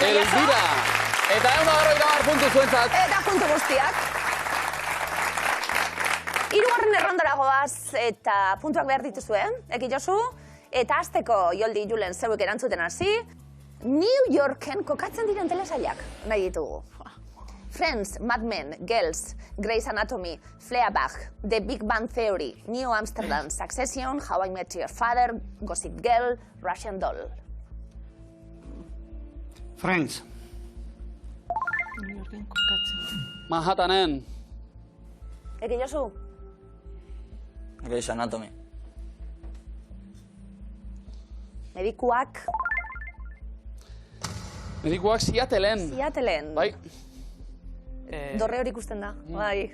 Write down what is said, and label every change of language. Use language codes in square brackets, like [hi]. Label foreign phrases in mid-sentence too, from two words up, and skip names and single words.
[eu] Elvira. Eta €1 puntu zuentzat. Eta puntu guztiak. Hirugarren errondara goaz eta puntuak behar dituzue, Eki Josu. Eta hasteko Joldi Julen zeuek erantzuten hasi, New Yorken kokatzen diren telesailak nahi ditugu. Friends, Mad Men, Girls, Grey's Anatomy, Fleabag, The Big Bang Theory, New Amsterdam, Succession, How I Met Your Father, Gossip Girl, Russian Doll. Friends. New Yorken kokatzen. Manhattanen. Eki Josu. Grey's Anatomy. Medikuak, Medikuak Seattleen. Seattleen. Bai. Dorre hori ikusten da. Bai.